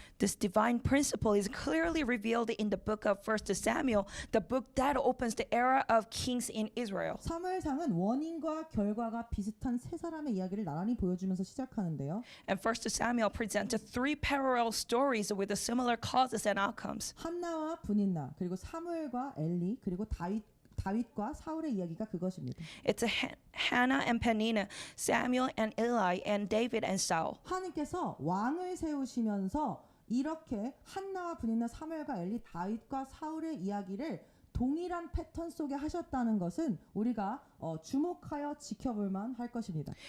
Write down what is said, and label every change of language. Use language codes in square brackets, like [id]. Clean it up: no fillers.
[en] This divine principle is clearly revealed in the book of 1 Samuel, the book that opens the era of kings in Israel. [ko] 사무엘상은 원인과 결과가 비슷한 세 사람의 이야기를 나란히 보여주면서 시작하는데요. [en] And 1 Samuel presents three parallel stories with similar causes and outcomes. [ko] 한나와 분인나 그리고 사무엘과 엘리 그리고 다윗과 사울의 이야기가 그것입니다. [en] It's Hannah and Peninnah, Samuel and Eli, and David and Saul. [ko] 하나님께서 왕을 세우시면서 이렇게 한나와 분인나 사무엘과 엘리 다윗과 사울의 이야기를 동일한 패턴 속에 하셨다는 것은 우리가 주목하여 지켜볼만 할 것입니다.